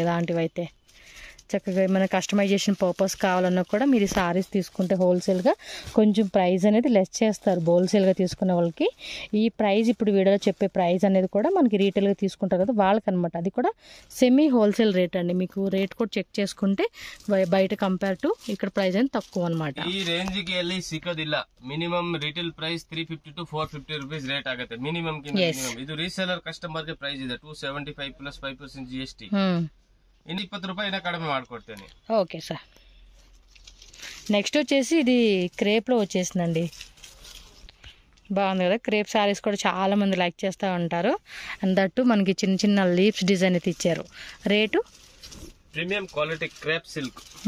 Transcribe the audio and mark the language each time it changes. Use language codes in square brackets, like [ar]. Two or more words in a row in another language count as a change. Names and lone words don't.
[te] ఇలాంటివి అయితే చక్కగా ఏమైనా [en] customization purpose [te] కావాలన్నా కూడా మీరు సారీస్ తీసుకుంటే హోల్సేల్గా కొంచెం ప్రైస్ అనేది లెస్ చేస్తారు హోల్సేల్గా తీసుకునే వాళ్ళకి. ఈ ప్రైస్ ఇప్పుడు వీడియోలో చెప్పే ప్రైస్ అనేది కూడా మనకి రీటైల్గా తీసుకుంటారు కదా వాళ్ళకి అనమాట. అది కూడా [en] semi wholesale rate [te] అండి. మీకు రేట్ కూడా చెక్ చేసుకుంటే బయట [en] compare to [te] ఇక్కడ ప్రైస్ అనేది తక్కువ అనమాట. [kn] ಈ ರೇಂಜ್ಗೆ ಎಲ್ಲಿ ಸಿಕ್ಕೋದಿಲ್ಲ. [en] minimum retail price 350 to 450 rupees rate [kn] ಆಗುತ್ತೆ ಮಿನಿಮಮ್. ಇದು [en] reseller customer [kn] ಗೆ ಪ್ರೈಸ್ ಇದೆ 275 plus 5% GST. ಇನ್ನು 20 ರೂಪಾಯಿ ಕಡಿಮೆ ಮಾಡ್ಕೊಡ್ತೇನೆ. [te] ఓకే సార్. నెక్స్ట్ వచ్చేసి ఇది క్రేప్లో వచ్చేసిందండి. బాగుంది కదా, [en] crepe sarees [te] కూడా చాలా మంది లైక్ చేస్తూ ఉంటారు. [en] and that [te] మనకి చిన్న [en] leaves design [te] అయితే ఇచ్చారు. రేటు [en] Premium quality crepe silk.